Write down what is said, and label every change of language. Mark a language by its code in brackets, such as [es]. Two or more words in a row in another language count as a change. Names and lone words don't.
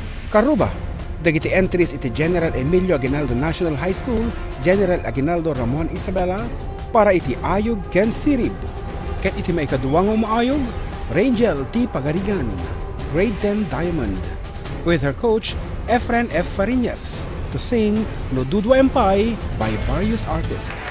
[ilo] Karuba, dagiti entries iti General Emilio Aguinaldo National High School, General Aguinaldo Ramon Isabela, para iti ayog ken sirib. Ket iti maikaduwang maayog, Rangel T. Pagarigan, [en] Grade 10 Diamond, with her coach, Efren F. Fariñas, to sing No Dudwa Empay by various artists.